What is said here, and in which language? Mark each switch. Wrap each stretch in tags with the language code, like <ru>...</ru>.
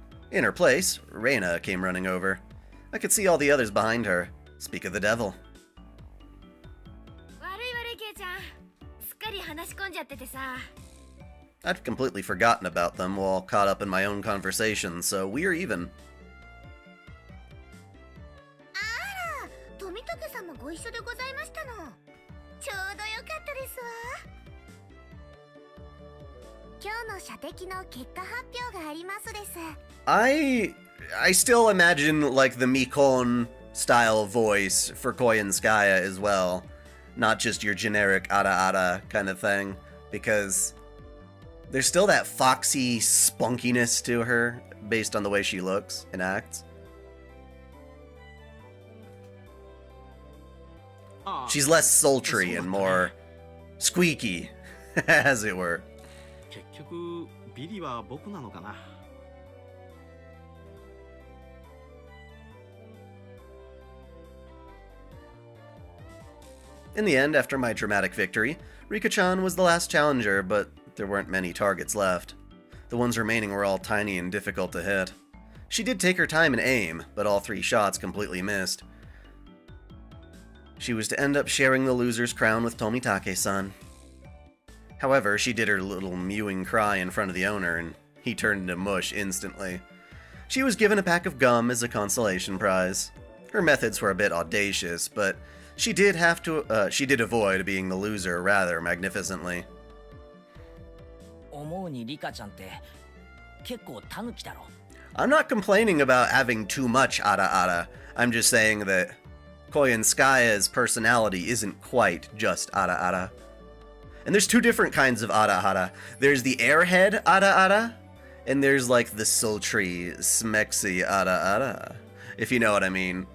<en>In her place, Reina came running over. I could see all the others behind her. Speak of the devil.</en> <ja>ケイちゃん、すっかり話し込んじゃっててさ。</ja> <en>I'd completely forgotten about them while caught up in my own conversation, so we're even.</en> <ja>あら、富武さんもご一緒でございましたの。ちょうどよかったですわ。今日の射的の結果発表がありますです。</ja> <en>I still imagine like the Mikon style voice for Koyanskaya as well, not just your generic ara kind of thing, because there's still that foxy spunkiness to her based on the way she looks and acts. She's less sultry and more squeaky, as it were.</en> <ja>結局ビリは僕なのかな。</ja> <en>In the end, after my dramatic victory, Rika-chan was the last challenger, but there weren't many targets left. The ones remaining were all tiny and difficult to hit. She did take her time and aim, but all 3 shots completely missed. She was to end up sharing the loser's crown with Tomitake-san. However, she did her little mewing cry in front of the owner, and he turned into mush instantly. She was given a pack of gum as a consolation prize. Her methods were a bit audacious, but she did avoid being the loser rather magnificently.</en> <ja>思うにリカちゃんって結構タヌキだろ。</ja> <en>I'm not complaining about having too much ara-ara. I'm just saying that Koyanskaya's personality isn't quite just ara-ara. And there's 2 different kinds of ara-ara. There's the airhead ara-ara, and there's like the sultry, smexy ara-ara, if you know what I mean.</en>